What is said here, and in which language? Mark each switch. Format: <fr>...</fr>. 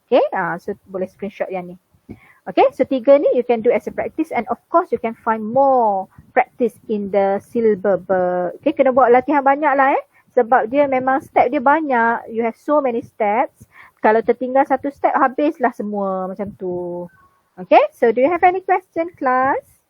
<ms>Okay, so boleh screenshot yang ni.</ms> <en>Okay, so 3 ni you can do as a practice and of course you can find more practice in the syllabus.</en> <ms>Okay, kena buat latihan banyak lah sebab dia memang step dia banyak.</ms> <en>You have so many steps.</en> <ms>Kalau tertinggal satu step habislah semua macam tu.</ms> <en>Okay, so do you have any question class?</en>